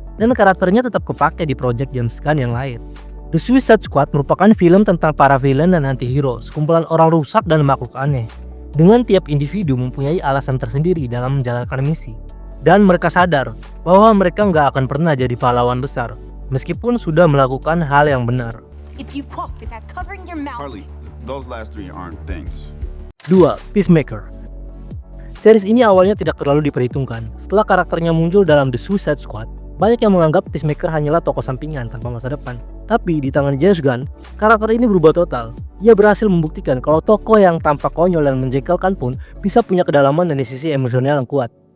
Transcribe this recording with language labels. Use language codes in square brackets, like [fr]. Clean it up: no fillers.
[id] Dan karakternya tetap kepake di project James Gunn yang lain. The Suicide Squad merupakan film tentang para villain dan anti-hero, sekumpulan orang rusak dan makhluk aneh. Dengan tiap individu mempunyai alasan tersendiri dalam menjalankan misi. Dan mereka sadar bahwa mereka nggak akan pernah jadi pahlawan besar, meskipun sudah melakukan hal yang benar. [en] If you cough without covering your mouth. Harley, those last three aren't things. 2. Peacemaker. [id] Series ini awalnya tidak terlalu diperhitungkan. Setelah karakternya muncul dalam The Suicide Squad, banyak yang menganggap Peacemaker hanyalah tokoh sampingan tanpa masa depan. Tapi di tangan James Gunn, karakter ini berubah total. Ia berhasil membuktikan kalau tokoh yang tampak konyol dan menjengkelkan pun bisa punya kedalaman dan sisi emosional yang kuat.